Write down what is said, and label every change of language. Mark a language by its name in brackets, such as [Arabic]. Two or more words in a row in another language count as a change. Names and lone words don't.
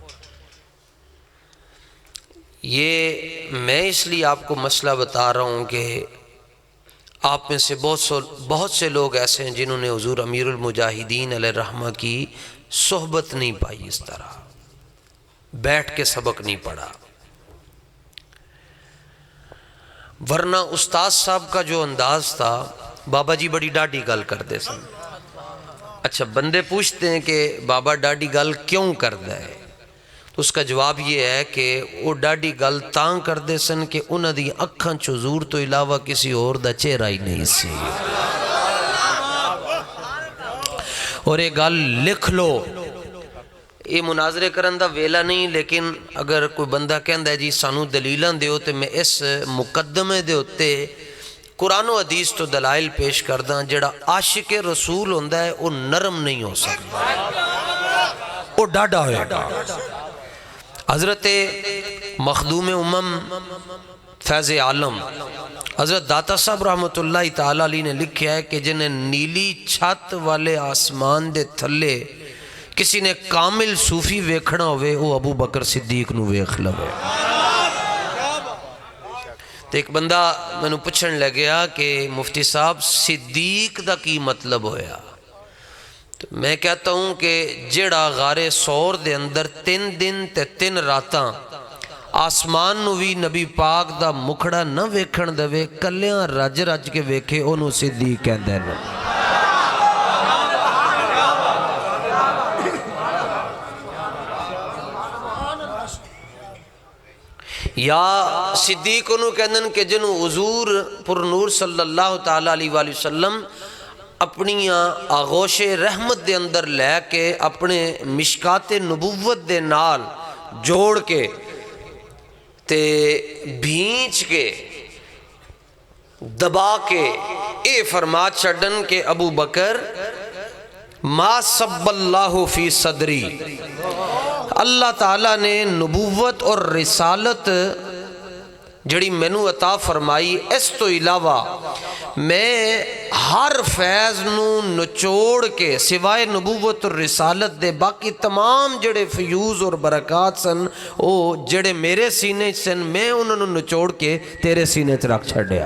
[Urdu] یہ میں اس لیے آپ کو مسئلہ بتا رہا ہوں کہ آپ میں سے بہت سے لوگ ایسے ہیں جنہوں نے حضور امیر المجاہدین علیہ الرحمہ کی صحبت نہیں پائی، اس طرح بیٹھ کے سبق نہیں پڑھا، ورنہ استاد صاحب کا جو انداز تھا، بابا جی [Punjabi] بڑی ڈاڈی گل [Urdu] کرتے سن۔ اچھا بندے پوچھتے ہیں کہ بابا ڈاڈی گل کیوں کردا ہے، تو اس کا جواب یہ ہے [Punjabi] کہ وہ ڈاڈی گل تاں کردے سن کہ انہاں دی اکھاں چ حضور تو علاوہ کسی اور دا چہرہ ہی نہیں سی۔ اور یہ گل لکھ لو، یہ مناظرے کرن دا ویلا نہیں، لیکن اگر کوئی بندہ کہندا ہے جی سانو دلیلاں دیو، تے میں اس مقدمے دے ہوتے قرآن و حدیث تو دلائل پیش کرداں۔ جڑا عاشق رسول ہوندا ہے وہ نرم نہیں ہو سکتا، وہ ڈاڈا ہوئے گا۔ حضرت مخدوم امم فیض عالم حضرت داتا صاحب رحمۃ اللہ تعالیٰ علیہ نے لکھیا ہے کہ جنہیں نیلی چھت والے آسمان دے تھلے کسی نے کامل صوفی ویکھنا ہوئے وہ ابو بکر صدیق نو ویکھ لوے۔ تو ایک بندہ میں نو پوچھن لگیا کہ مفتی صاحب صدیق دا کی مطلب ہویا؟ [Urdu] تو میں کہتا ہوں [Punjabi] کہ جڑا غار سور دے اندر 3 دن تے 3 راتاں آسمان نو بھی نبی پاک دا مکھڑا نہ ویکھن دوے، کلیاں رج رج کے ویکھے، انہوں صدیق کہندے ہیں۔ یا صدیق انہوں کہندے ہیں کہ جنہوں حضور پر نور صلی اللہ تعالیٰ علیہ وآلہ وسلم اپنی آغوش رحمت دے اندر لے کے اپنے مشکات نبوت دے نال جوڑ کے تے بھینچ کے دبا کے اے فرما چھڑن کہ ابو بکر [Arabic] ما صب اللہ فی صدری، [Punjabi] اللہ تعالیٰ نے نبوت اور رسالت جڑی مینو عطا فرمائی، اس تو علاوہ میں ہر فیض نو نچوڑ کے سوائے نبوت اور رسالت دے باقی تمام جڑے فیوز اور برکات سن او جڑے میرے سینے سن، میں انہوں نے نچوڑ کے تیرے سینے چ رکھ چھڑیا۔